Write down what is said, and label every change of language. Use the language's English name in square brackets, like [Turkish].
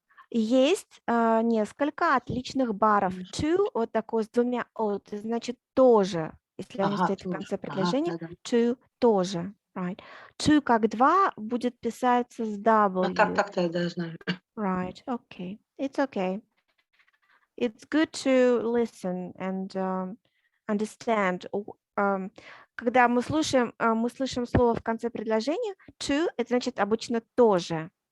[Russian] Есть несколько отличных баров. To, вот такой с двумя от, значит тоже. Если они стоят в конце предложения, to тоже. [English] Right. [Russian] To как два будет писаться с W. Так-то я да, знаю. [English] Right. Okay. It's okay. It's good to listen and understand. [Russian] Когда мы слышим слово в конце предложения, to, это значит обычно тоже.